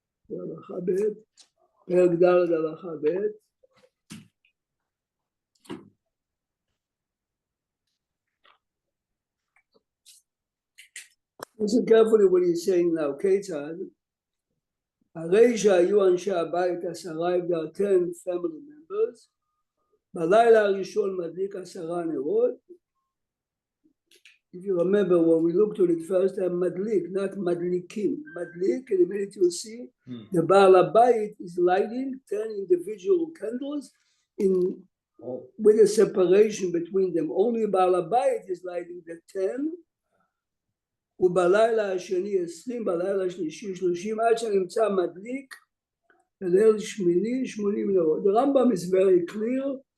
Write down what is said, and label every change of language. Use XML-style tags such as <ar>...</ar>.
<he>הלכה ב', פרק ד' הלכה ב'.</he> <en>Listen carefully what he's saying now.</en> <he>כיצד? הרי שהיו אנשי הבית 10,</he> <en>if there are 10 family members,</en> <he>בלילה הראשון מדליק 10 נרות.</he> <en>If you remember when we looked at it first time, מדליק, not מדליקים. מדליק, in a minute you'll see, the Baal HaBayit is lighting 10 individual candles with a separation between them. Only Baal HaBayit is lighting the 10,</en> <he>ובלילה השני 20, בלילה השלישי 30, עד שנמצא מדליק, בליל שמיני 80 נרות.</he> <en>The Rambam is very clear</en>